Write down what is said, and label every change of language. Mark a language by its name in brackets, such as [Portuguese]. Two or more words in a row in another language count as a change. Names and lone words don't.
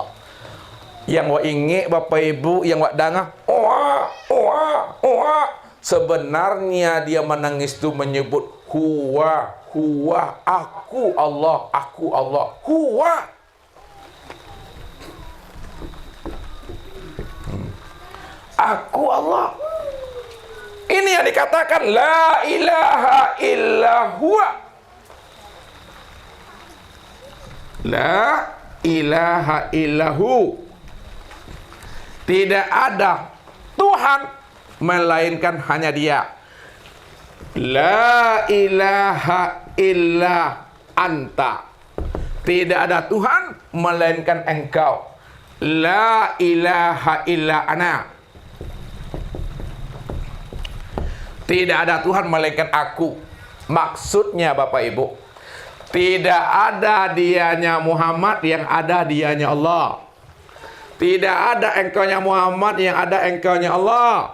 [Indonesian] Yang wa inge Bapak Ibu, yang wa dangah oa oa oa, sebenarnya dia menangis itu menyebut [Arabic] هو هو, [Indonesian] aku Allah, aku Allah, huwa. Aku Allah. Ini yang dikatakan [Arabic] لا إله إلا هو. لا إله إلا هو. [Indonesian] Tidak ada Tuhan melainkan hanya Dia. [Arabic] لا إله إلا أنت. [Indonesian] Tidak ada Tuhan melainkan Engkau. [Arabic] لا إله إلا أنا. [Indonesian] Tidak ada Tuhan melainkan aku. Maksudnya Bapak Ibu, tidak ada dianya Muhammad, yang ada dianya Allah. Tidak ada engkaunya Muhammad, yang ada engkaunya Allah.